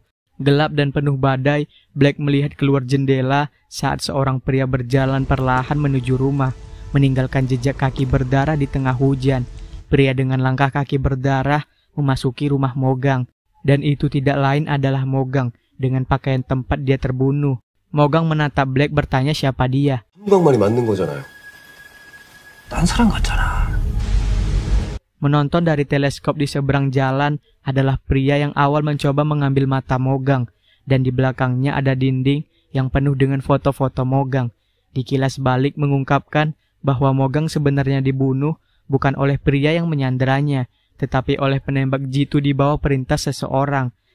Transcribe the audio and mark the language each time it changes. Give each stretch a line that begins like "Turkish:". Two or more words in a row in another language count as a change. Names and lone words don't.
Indonesian: Gelap dan penuh badai, Black melihat keluar jendela saat seorang pria berjalan perlahan menuju rumah, meninggalkan jejak kaki berdarah di tengah hujan. Pria dengan langkah kaki berdarah memasuki rumah Mogang, dan itu tidak lain adalah Mogang dengan pakaian tempat dia terbunuh. Mogang menatap Black bertanya siapa dia.
Korean: 한국말이 맞는 거잖아요. 딴 사람 같잖아.
Indonesian: Menonton dari teleskop di seberang jalan adalah pria yang awal mencoba mengambil mata Mogang, dan di belakangnya ada dinding yang penuh dengan foto-foto Mogang. Di kilas balik mengungkapkan bahwa Mogang sebenarnya dibunuh bukan oleh pria yang menyanderanya, tetapi oleh penembak jitu di bawah perintah seseorang.